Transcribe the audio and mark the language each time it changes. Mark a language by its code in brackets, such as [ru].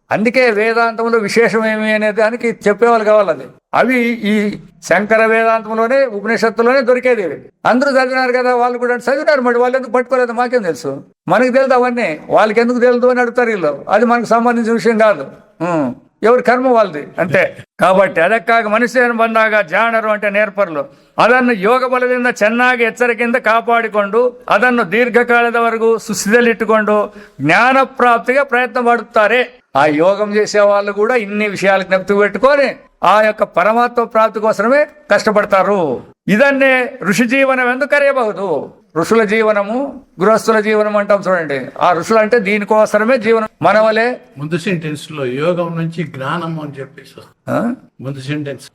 [te] అందుకే వేదాంతంలో విశేషం ఏమి అనే దానికి చెప్పేవాళ్ళు కావాలి. అవి ఈ శంకర వేదాంతంలోనే ఉపనిషత్తులోనే దొరికేది. అందరూ చదివినారు కదా, వాళ్ళు కూడా చదివినారు. మరి వాళ్ళు ఎందుకు పట్టుకోలేదు? మాకేం తెలుసు? మనకు తెలుదు అవన్నీ, వాళ్ళకి ఎందుకు తెలుదు అని అడుగుతారు వీళ్ళు. అది మనకు సంబంధించిన విషయం కాదు. ఎవరి కర్మ వాళ్ళది అంతే. కాబట్టి [kn] ಅದಕ್ಕಾಗಿ ಮನುಷ್ಯನು ಬಂದಾಗ ಜಾಣರು [te] అంటే నేర్పరులు [kn] ಅದನ್ನು ಯೋಗ ಬಲದಿಂದ ಚೆನ್ನಾಗಿ ಎಚ್ಚರಿಕೆಯಿಂದ ಕಾಪಾಡಿಕೊಂಡು ಅದನ್ನು ದೀರ್ಘಕಾಲದವರೆಗೂ ಸುಸ್ಥಿತಿಯಲ್ಲಿಟ್ಟುಕೊಂಡು ಜ್ಞಾನ ಪ್ರಾಪ್ತಿಗೆ ಪ್ರಯತ್ನ ಮಾಡುತ್ತಾರೆ. [te] ఆ యోగం చేసే వాళ్ళు కూడా ఇన్ని విషయాలు జ్ఞప్తి పెట్టుకొని ఆ యొక్క పరమాత్మ ప్రాప్తి కోసమే కష్టపడతారు. ಇದನ್ನೇ ఋషి జీవనం ఎందుకు కరియಬಹುದು. ఋషుల జీవనము, గృహస్థుల జీవనం అంటాం చూడండి. ఆ ఋషులు అంటే దీనికోసమే జీవనం. మన వలే ముందు సెంటెన్స్ లో యోగం నుంచి జ్ఞానం అని చెప్పేసి ముందు సెంటెన్స్